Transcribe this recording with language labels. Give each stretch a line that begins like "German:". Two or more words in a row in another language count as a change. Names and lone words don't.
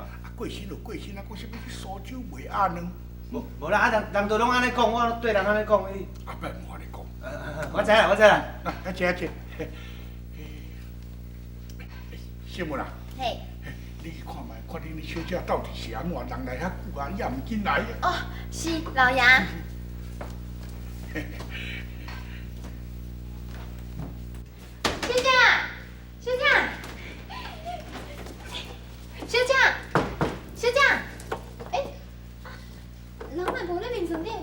Min Nan Chinese: 过身就过身啊，讲啥物去苏州卖鸭卵？无啦，人都拢安尼讲，我对人安尼讲。阿伯唔安尼讲。我知啦，我知啦。啊，姐。小妹啊，嘿。你去看卖，看恁小姐到底是安怎，人来遐久啊，也唔紧来。哦，是老爷。小姐，小姐，小姐，小姐，哎，人来无咧面前咧。